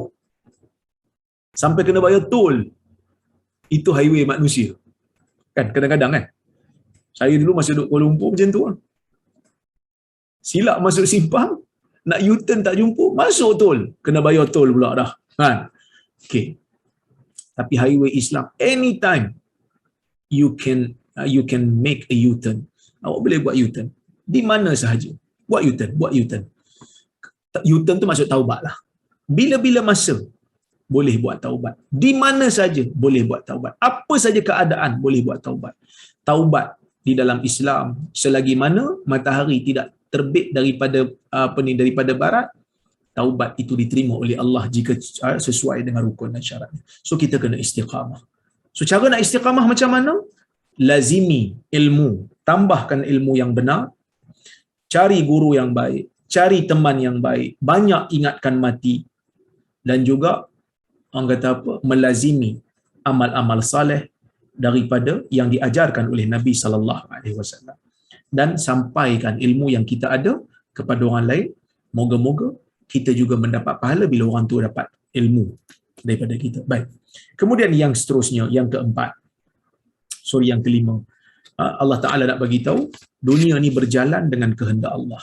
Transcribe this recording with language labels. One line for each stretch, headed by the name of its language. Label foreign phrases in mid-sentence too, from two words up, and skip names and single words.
Malay: Sampai kena bayar tol. Itu highway manusia. Kan? Kadang-kadang kan? Saya dulu masa duduk Kuala Lumpur macam tu. Silap masuk simpang, nak U-turn tak jumpa, masuk tol. Kena bayar tol pula dah. Kan? Okay. Tapi highway Islam,
English: anytime you can make a U-turn.
Malay: Awak boleh buat U-turn. Di mana sahaja. Buat U-turn. U-turn tu maksud taubat lah. Bila-bila masa, boleh buat taubat. Di mana saja, boleh buat taubat. Apa saja keadaan, boleh buat taubat. Taubat di dalam Islam, selagi mana matahari tidak terbit daripada barat, taubat itu diterima oleh Allah jika sesuai dengan rukun dan syaratnya. So kita kena istiqamah. So cara nak istiqamah macam mana? Lazimi ilmu, tambahkan ilmu yang benar, cari guru yang baik, cari teman yang baik, banyak ingatkan mati, dan juga orang kata apa? Melazimi amal-amal saleh daripada yang diajarkan oleh Nabi
Arabic: صلى الله عليه وسلم.
Malay: Dan sampaikan ilmu yang kita ada kepada orang lain. Moga-moga kita juga mendapat pahala bila orang tu dapat ilmu daripada kita. Baik. Kemudian yang seterusnya, yang keempat. Yang kelima. Allah Ta'ala nak bagi tahu dunia ni berjalan dengan kehendak Allah.